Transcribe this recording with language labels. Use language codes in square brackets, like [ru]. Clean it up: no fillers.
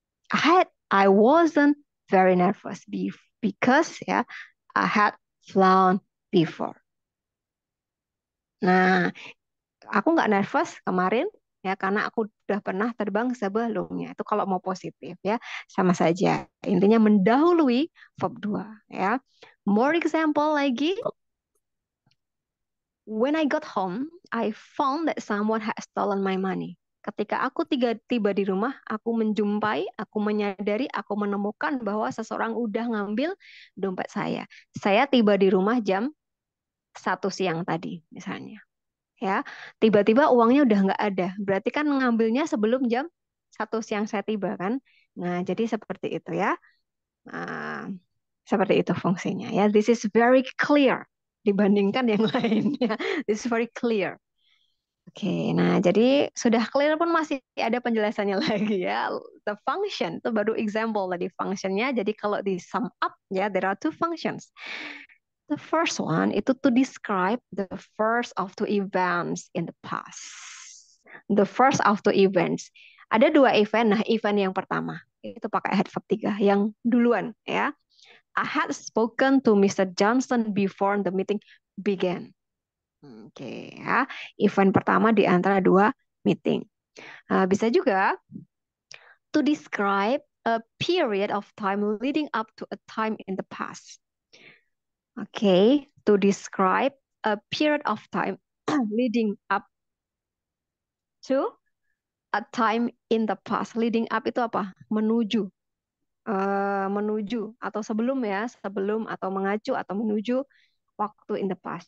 [en] I wasn't very nervous because ya I had flown before. [id] Nah, aku nggak nervous kemarin ya karena aku udah pernah terbang sebelumnya. Itu kalau mau positif ya, sama saja. Intinya mendahului verb 2 ya. More example lagi. [en] When I got home, I found that someone had stolen my money. [id] Ketika aku tiba di rumah, aku menyadari, aku menemukan bahwa seseorang udah ngambil dompet saya. Saya tiba di rumah jam 1 siang tadi, misalnya. Ya, tiba-tiba uangnya udah nggak ada. Berarti kan ngambilnya sebelum jam 1 siang saya tiba kan. Nah, jadi seperti itu ya. Nah, seperti itu fungsinya ya. [en] This is very clear [id] dibandingkan yang lainnya. [en] This is very clear. [id] Oke, nah jadi sudah clear pun masih ada penjelasannya lagi ya. The function itu baru example tadi functionnya. Jadi kalau di sum up ya, [en] there are two functions. The first one itu to describe the first of two events in the past. The first of two events. [id] Ada 2 event. Nah, event yang pertama itu pakai had verb 3 yang duluan ya. [en] I had spoken to Mr. Johnson before the meeting began. [id] Oke ya. Event pertama di antara 2 meeting. [en] Nah, bisa juga to describe a period of time leading up to a time in the past. Okay, to describe a period of time leading up to a time in the past. [id] Leading up itu apa? Menuju. Menuju atau sebelum ya, sebelum atau mengacu atau menuju waktu [en] in the past.